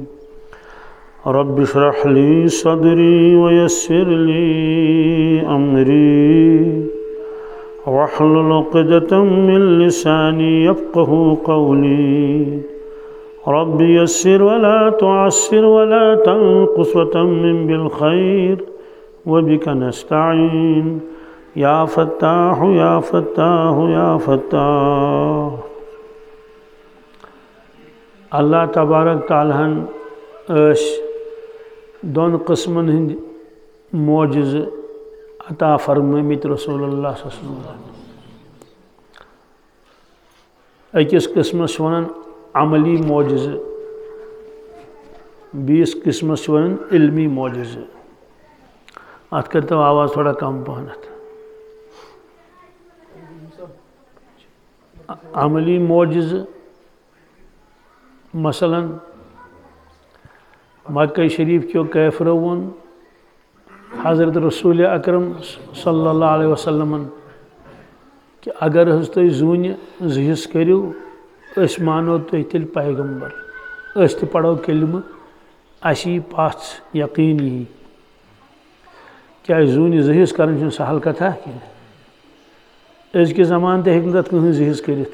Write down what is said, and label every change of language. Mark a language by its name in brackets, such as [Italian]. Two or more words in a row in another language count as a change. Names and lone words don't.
[Arabic] رب اشرح لي صدري ويسر لي أمري واحلل عقدة من لساني يفقهوا قولي. رب يسر ولا تعسر ولا تنقص وتمم بالخير وبك نستعين يا فتاح يا فتاح يا فتاح. [Kashmiri] اللہ تبارک تعالیٰ ہن دون قسمن ہند معجز عطا فرمٲمٕتۍ رسول اللہ [Arabic] صلی اللہ علیہ وسلم. [Kashmiri] أکِس قسمس ونان عملی معجزہ، بیس قسمس ونان علمی معجزہ. ات کرتو آواز تھوڑا کم پہنت. عملی معجزہ مثلا مکہ شریف کیو کیفرو ون حضرت رسول اکرم [Arabic] صلی اللہ علیہ وسلم [Kashmiri] کہ اگر حض تُہۍ زوٗنہِ زٕ حصہٕ کٔرِو أسۍ مانو تُہۍ تیٚلہِ پیغمبر، أسۍ تہِ پرو کلمہٕ، اَسہِ یی پژھ یقیٖن یی. کیٛازِ زوٗنہِ زٕ حصہٕ کرٕنۍ چھُنہٕ سہل کتھا کینٛہہ. أزکہِ زمانہٕ تہِ ہیٚکہِ نہٕ تتھ کٕہٕنۍ زٕ حصہٕ کٔرِتھ.